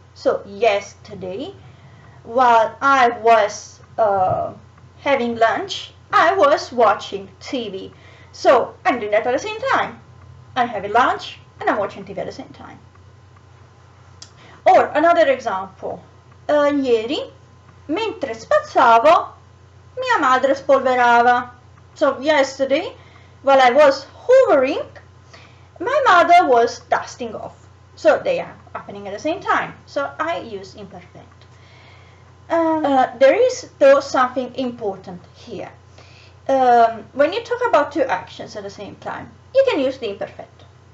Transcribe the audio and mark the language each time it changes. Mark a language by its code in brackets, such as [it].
[en] So yesterday, while I was having lunch, I was watching TV. So I'm doing that at the same time. I'm having lunch and I'm watching TV at the same time. Or another example. [it] Ieri, mentre spazzavo, mia madre spolverava. [en] So yesterday, while I was hoovering, my mother was dusting off. So they are happening at the same time. So I use imperfetto. There is though something important here. When you talk about 2 actions at the same time, you can use the imperfetto.